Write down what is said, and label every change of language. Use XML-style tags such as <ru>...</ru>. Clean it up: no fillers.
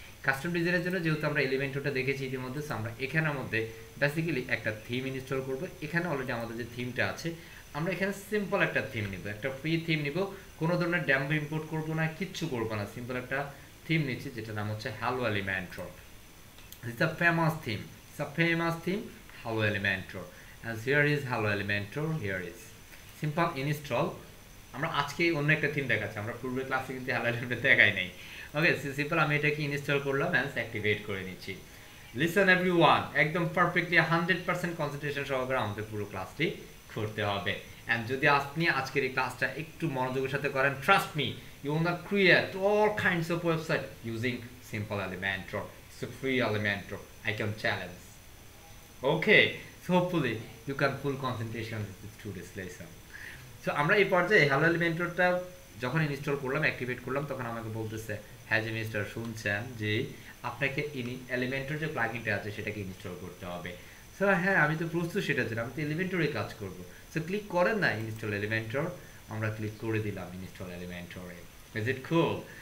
<bn>Custom ডিজাইনের জন্য যেহেতু আমরা এলিমেন্টটা দেখেছি ইতিমধ্যে, সো আমরা এখানের মধ্যে বেসিক্যালি একটা থিম ইনস্টল করব। এখানে অলরেডি আমাদের যে থিমটা আছে, আমরা এখানে সিম্পল একটা থিম নিব, একটা ফ্রি থিম নিব, কোনো ধরনের ড্যাম্প ইম্পোর্ট করবো না, কিচ্ছু করবো না, সিম্পল একটা থিম নিচ্ছি যেটার নাম হচ্ছে hello Elementor.</bn> <en>It's a famous theme. It's a famous theme, Hello Elementor. And here is Hello Elementor. Here is simple install.</en> <bn>আমরা আজকে অন্য একটা থিম দেখাচ্ছি, আমরা পূর্বের ক্লাসে কিন্তু Hello Elementor দেখাই নাই। ওকে, সিম্পল আমি এটাকে ইনস্টল করলাম এন্ড অ্যাক্টিভেট করে নিচ্ছি।</bn> <en>listen everyone,</en> <bn>একদম পারফেক্টলি 100% কনসেন্ট্রেশন সহকারে আমাদের পুরো ক্লাসটি করতে হবে। এন্ড যদি আপনি আজকের এই ক্লাসটা একটু মনোযোগের সাথে করেন, trust me,</bn> <en>you will not create all kinds of website using simple Elementor. It's a free Elementor, I can challenge. Okay, so hopefully you can full concentration to this lesson.</en> <bn>So আমরা এই পর্যায়ে hello এলিমেন্টরটা যখন install করলাম, activate করলাম, তখন আমাকে বলতেছে হ্যাঁ জি মিস্টার, শুনছেন যে আপনাকে এলিমেন্টর যে প্লাগইনটা আছে সেটাকে ইনস্টল করতে হবে। সো হ্যাঁ, আমি তো প্রস্তুত সেটার জন্য, আমি তো এলিমেন্টরে কাজ করব। সো ক্লিক করেন না ইনস্টল এলিমেন্টর, আমরা ক্লিক করে দিলাম ইনস্টল এলিমেন্টরে।</bn> <en>Is it cool?</en>